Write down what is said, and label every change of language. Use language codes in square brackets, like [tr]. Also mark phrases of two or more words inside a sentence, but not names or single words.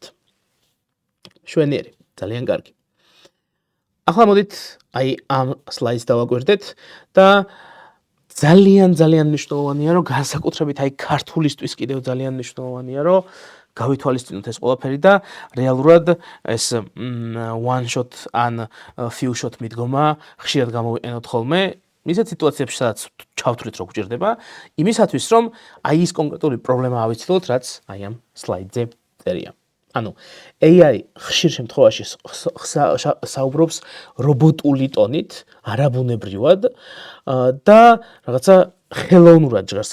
[ka] შვენიერი, ძალიან კარგი. ახლა მოდით აი ამ სლაიდს დავაკვირდეთ და ძალიან მნიშვნელოვანია, რომ განსაკუთრებით აი ქართულისთვის კიდევ ძალიან მნიშვნელოვანია, რომ გავითვალისწინოთ ეს ყველაფერი და რეალურად ეს [en] one shot [ka] ან [en] few shot [ka] მიდგომა ხშირად გამოვიყენოთ ხოლმე ისეთ სიტუაციებში, სადაც ჩავთვლით, რომ გვჭირდება, იმისათვის, რომ აი ის კონკრეტული პრობლემა ავიცილოთ, რაც აი ამ სლაიდზე წერია. ანუ AI ხშირ შემთხვევაში საუბრობს რობოტული ტონით, არაბუნებრივად და რაღაცა ხელოვნურად ჟღერს.